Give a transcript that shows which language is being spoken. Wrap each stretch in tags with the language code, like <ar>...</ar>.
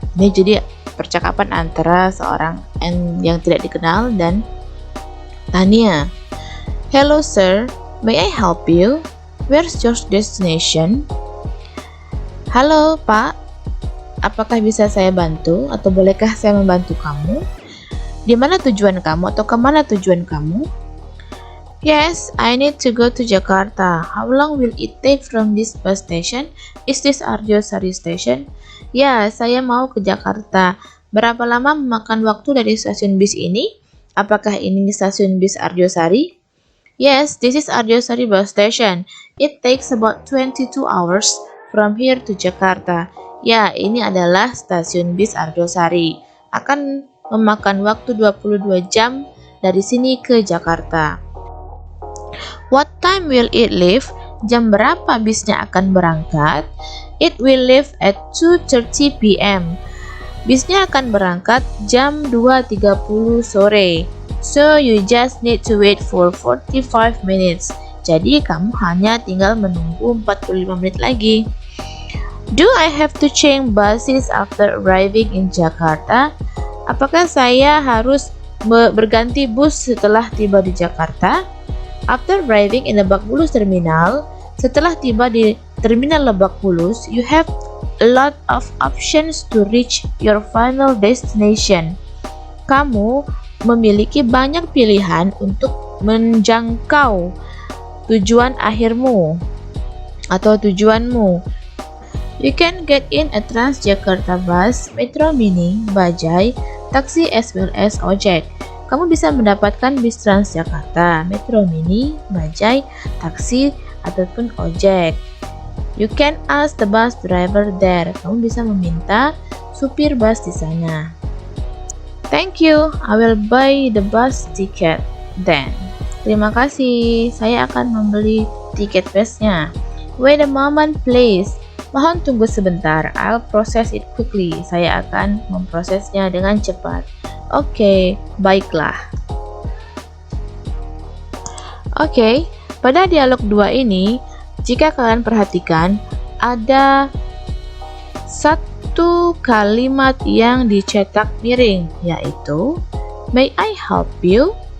<id>Ini jadi percakapan antara seorang yang tidak dikenal dan Tania.</id> <en>Hello sir, may I help you? Where's your destination?</en> <id>Halo Pak, apakah bisa saya bantu atau bolehkah saya membantu kamu? Di mana tujuan kamu atau kemana tujuan kamu?</id> <en>Yes, I need to go to Jakarta. How long will it take from this bus station? Is this Arjosari station?</en> <id>Ya, saya mau ke Jakarta. Berapa lama memakan waktu dari stasiun bis ini? Apakah ini stasiun bis Arjosari?</id> <en>Yes, this is Arjosari bus station. It takes about 22 hours from here to Jakarta.</en> <id>Ya, ini adalah stasiun bis Arjosari. Akan memakan waktu 22 jam dari sini ke Jakarta.</id> <en>What time will it leave?</en> <id>Jam berapa bisnya akan berangkat?</id> <en>It will leave at 2:30 p.m.</en> <id>Bisnya akan berangkat jam 2.30 sore.</id> <en>So you just need to wait for 45 minutes.</en> <id>Jadi kamu hanya tinggal menunggu 45 menit lagi.</id> <en>Do I have to change buses after arriving in Jakarta?</en> <id>Apakah saya harus berganti bus setelah tiba di Jakarta?</id> <en>After arriving in Lebak Bulus terminal,</en> <id>setelah tiba di terminal Lebak Bulus,</id> <en>you have a lot of options to reach your final destination.</en> <id>Kamu memiliki banyak pilihan untuk menjangkau tujuan akhirmu atau tujuanmu.</id> <en>You can get in a Transjakarta bus, Metro Mini, Bajai, taksi as well as ojek.</en> <id>Kamu bisa mendapatkan bis Transjakarta, Metro Mini, Bajai, taksi, ataupun ojek.</id> <en>You can ask the bus driver there.</en> <id>Kamu bisa meminta supir bus di sana.</id> <en>Thank you, I will buy the bus ticket then.</en> <id>Terima kasih, saya akan membeli tiket busnya.</id> <en>Wait a moment please.</en> <id>Mohon tunggu sebentar,</id> <en>I'll process it quickly.</en> <id>Saya akan memprosesnya dengan cepat. Oke, baiklah. Oke, pada dialog 2 ini, jika kalian perhatikan, ada satu kalimat yang dicetak miring, yaitu</id> <en>May I help you?</en>